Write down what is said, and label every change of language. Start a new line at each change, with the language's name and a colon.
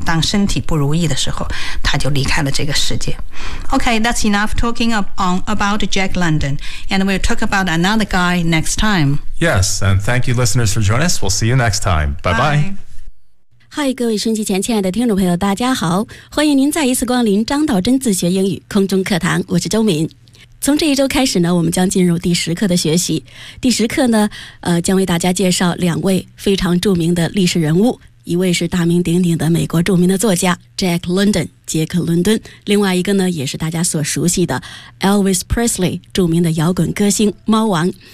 Chinese: 当身体不如意的时候，他就离开了这个世界。
English: Okay, that's enough talking about Jack London, and we'll talk about another guy next time. Yes, and thank you, listeners, for joining us. We'll see you next time. Bye-bye. Bye.
Chinese: 嗨，各位收音机前亲爱的听众朋友，大家好，欢迎您再一次光临张道真自学英语空中课堂，我是周敏。从这一周开始呢，我们将进入第10课的学习。第10课呢，将为大家介绍两位非常著名的历史人物，一位是大名鼎鼎的美国著名的作家 Jack London 杰克伦敦，另外一个呢，也是大家所熟悉的 Elvis Presley 著名的摇滚歌星猫王。